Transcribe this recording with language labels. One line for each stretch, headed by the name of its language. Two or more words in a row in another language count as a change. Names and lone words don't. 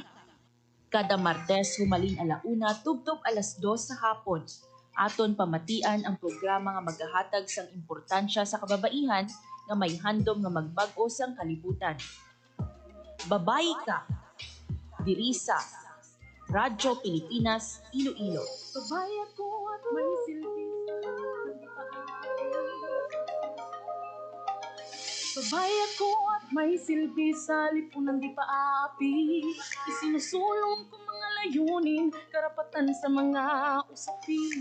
Hiligaynon: Kada Martes humalin 1:00 tubtob 2:00 sa hapon. Aton pamatian ang programa nga magahatag sang importansya sa kababaihan nga may handom nga magbag-o sang kalibutan. Babayi Ka. Diri sa Radyo Pilipinas, Iloilo. Babayi ako at may silbi.
Filipino: Babae ako at may silbi sa lipunan di paapi. Isinusulong ko mga layunin, karapatan sa mga usapin.